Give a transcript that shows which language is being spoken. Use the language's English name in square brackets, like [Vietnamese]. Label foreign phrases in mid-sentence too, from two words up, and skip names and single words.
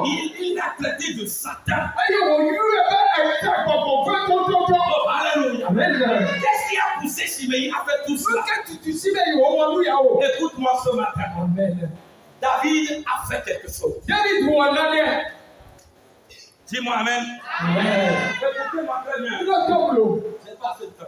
[French] Il l'a traité de Satan. [Ewe] Eye wòyɔe be ete gbɔgbɔ ƒe tɔtɔtɔ. [French] Oh, alléluia. Amen. Qu'est-ce qui a poussé Siméi a fait tout cela. Écoute-moi ce matin. David a fait quelque chose. Dis-moi Amen. Écoutez-moi très bien. C'est pas ce temps.